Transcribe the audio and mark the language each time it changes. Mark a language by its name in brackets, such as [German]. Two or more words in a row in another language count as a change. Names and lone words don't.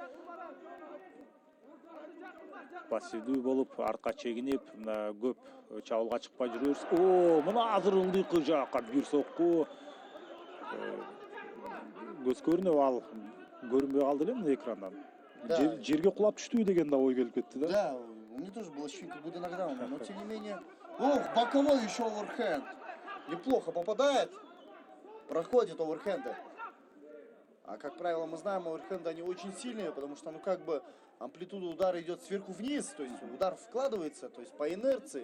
[Kyrgyz] Пассивдүү болуп, артка чегинип, мына көп чабуулга чыкпай жүрөбүз. Мына азыр ылдыйкы жакка бир сокку. Көз көрүнөбү, ал көрүнбөй калды эле мына экрандан. Жерге кулап түштүбү деген да ой келип кетти да. [Russian] Да, у меня тоже было ощущение, как будто нокдаун, но тем не менее... боковой еще оверхенд. Неплохо попадает. Проходит оверхенды. А как правило, мы знаем, оверхенды они очень сильные, потому что, амплитуда удара идет сверху вниз, то есть удар вкладывается, то есть по инерции.